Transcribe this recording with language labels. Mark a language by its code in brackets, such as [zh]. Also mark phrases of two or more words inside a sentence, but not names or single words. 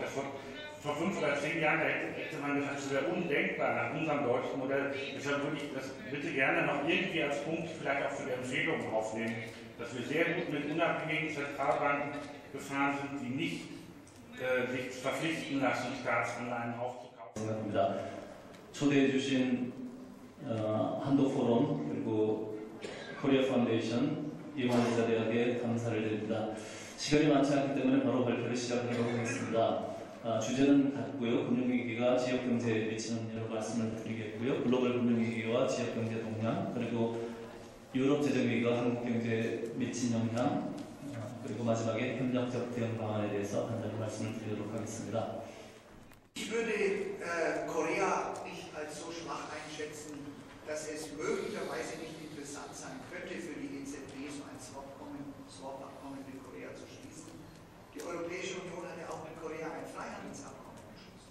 [de] Das vor 5 oder 10 Jahren hätte man gesagt, das wäre undenkbar nach unserem deutschen Modell. Deshalb würde ich das bitte gerne noch irgendwie als Punkt vielleicht auch für die Empfehlung aufnehmen, dass wir sehr gut mit unabhängigen Zentralbanken gefahren sind, die nicht sich verpflichten lassen, Staatsanleihen aufzukaufen. [ko] 생각합니다. 초대해 주신 한도 포럼 그리고 코리아 파운데이션 이화여자 대학에 감사를 드립니다. 시간이 많지 않기 때문에 바로 발표를 시작하도록 하겠습니다. 주제는 같고요. 금융위기가 지역경제에 미치는 여러 말씀을 드리겠고요. 글로벌 금융위기와 지역경제 동향, 그리고 유럽 재정위기가 한국경제에 미친 영향, 그리고 마지막에 협력적 대응 방안에 대해서 간단히 말씀을 드리도록 하겠습니다. [de] Ich würde Korea nicht als so schwach einschätzen, dass es möglicherweise nicht interessant sein könnte für die EZB, so ein Swap-Abkommen mit Korea zu schließen. Die Europäische Union hat ja auch mit Korea ein Freihandelsabkommen geschlossen.